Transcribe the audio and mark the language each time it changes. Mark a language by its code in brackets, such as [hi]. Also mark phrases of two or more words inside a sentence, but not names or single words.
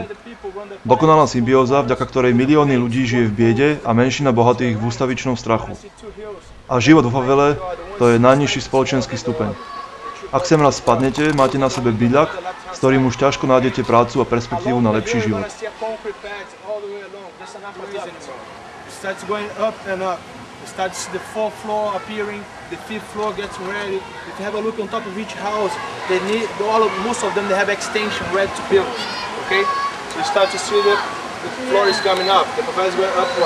[sk] Dokonalá symbióza, vďaka ktorej milióny ľudí žije v biede a menšina bohatých v ústavičnom strachu. A život vo favele, to je najnižší spoločenský stupeň. Ak sem raz spadnete, máte na sebe byľak, s ktorým už ťažko nájdete prácu a perspektívu na lepší život. [en] Starts the fourth floor appearing, the fifth floor gets ready. If you have a look on top of each house, they need most of them they have extension ready to build. Okay, so you start to see the floor is coming up, the favela is going upright.